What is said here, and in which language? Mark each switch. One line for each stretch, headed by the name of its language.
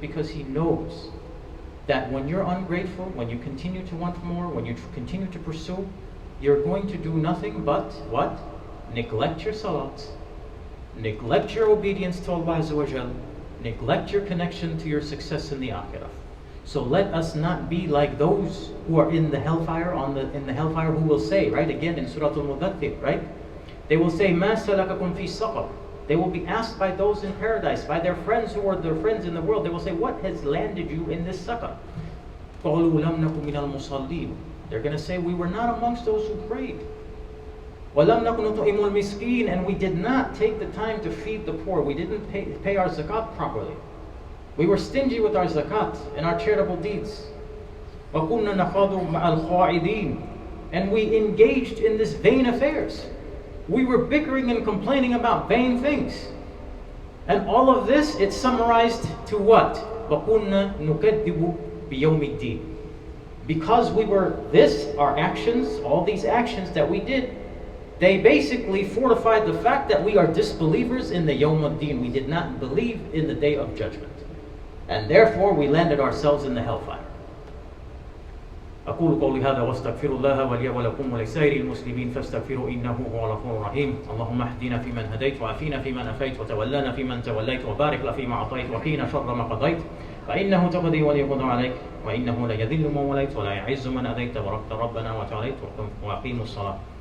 English: Because He knows that when you're ungrateful, when you continue to want more, when you continue to pursue, you're going to do nothing but what? Neglect your salat, neglect your obedience to Allah Azza wa Jal, neglect your connection to your success in the akhirah. So let us not be like those who are in the hellfire, in the hellfire, who will say, right, again in Surah Al-Muddathir, right?
Arabic: They will say, مَا سَلَكَكُمْ فِي سَقَرٍ.
English: They will be asked by those in paradise, by their friends who are their friends in the world, they will say, what has landed you in this saqar?
Arabic: قَالُوا لَمْ نَكُ مِنَ الْمُصَلِّينَ.
English: They're going to say, we were not amongst those who prayed.
Arabic: وَلَمْ نَكُ نُطْعِمُ الْمِسْكِينَ.
English: And we did not take the time to feed the poor. We didn't pay our zakat properly. We were stingy with our zakat and our charitable deeds.
Arabic: وَكُنَّا نَخَاضُ مَعَ الْخَاعِدِينَ.
English: And we engaged in this vain affairs. We were bickering and complaining about vain things. And all of this, it's summarized to what?
Arabic: وَكُنَّا نُكَذِّبُ بِيَوْمِ الدِّينِ.
English: Because we were this, our actions, all these actions that we did, they basically fortified the fact that we are disbelievers in the Yawm ad-Din. We did not believe in the Day of Judgment. And therefore we landed ourselves in the hellfire.
Arabic: أقول قولي هذا واستغفر الله ولي ولكم ولسائر المسلمين فاستغفروا إنه هو الغفور الرحيم. اللهم اهدنا فيمن هديت وعافينا فيمن عافيت وتولنا فيمن توليت وبارك لنا فيما أعطيت وقنا شر ما قضيت فإنه تقضي ولا يقضى عليك وإنه لا يذل من وليت ولا يعز من أذيت وربنا وتعاليت وأقيموا الصلاة.